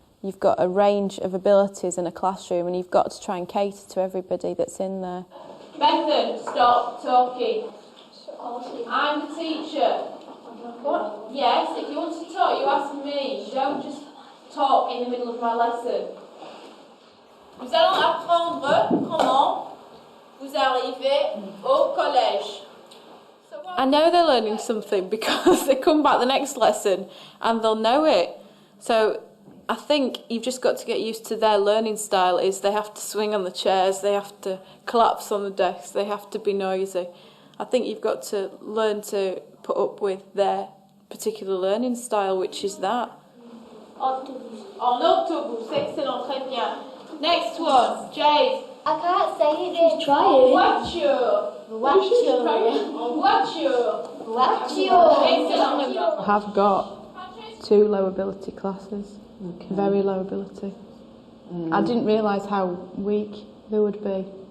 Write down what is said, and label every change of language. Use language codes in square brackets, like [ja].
[en] You've got a range of abilities in a classroom and you've got to try and cater to everybody that's in there. Bethan, stop talking. I'm the teacher. What? Yes, if you want to talk, you ask me. You don't just talk in the middle of my lesson. [fr] Nous allons apprendre comment vous arrivez au collège. [en] I know they're learning something because they come back the next lesson and they'll know it. So I think you've just got to get used to their learning style. Is they have to swing on the chairs, they have to collapse on the desks, they have to be noisy. I think you've got to learn to put up with their particular learning style, which is that. [fr] Autobus. En autobus, excellent, très bien. [en] Next one, Jade. I can't say it. She's trying. [fr] Voiture. Voiture. Voiture. Voiture. [en] I have got 2 low ability classes, very low ability. I didn't realise how weak they would be.